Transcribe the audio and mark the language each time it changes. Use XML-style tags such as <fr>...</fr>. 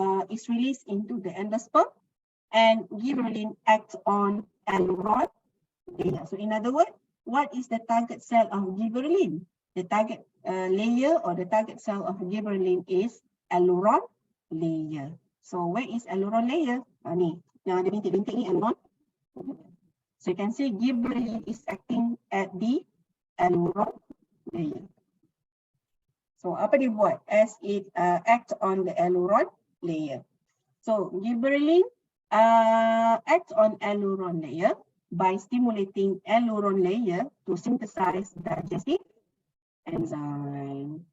<en>is released into the endosperm, and gibberellin acts on aileron layer. So in other words, what is the target cell of gibberellin? The target layer or the target cell of gibberellin is aileron layer. So where is aileron layer?</en> <ms>Ni, yang ada bintik-bintik ni aileron.</ms> <en>So you can see gibberellin is acting at the aileron layer. So</en> <ms>apa dia buat</ms> <en>as it acts on the aileron layer? So gibberellin acts on aileron layer by stimulating aileron layer to synthesize digestive enzyme.</en>